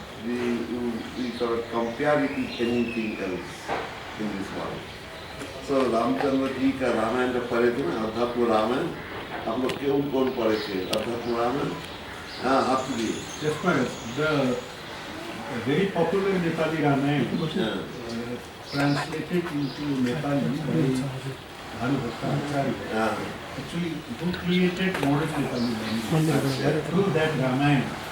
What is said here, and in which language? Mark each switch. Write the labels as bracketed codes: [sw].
[en] We cannot compare it with anything else in this world. [hi] So Ramchandra ji का रामायण जब पढ़े थे ना, अध्यात्म रामायण, आप लोग क्यों कौन पढ़े थे अध्यात्म रामायण? हाँ, आप भी। [en] Yes, the very popular Nepali Ramayana translated into Nepali by Bhanubhakta. Actually, who created modern Nepali language through that Ramayana.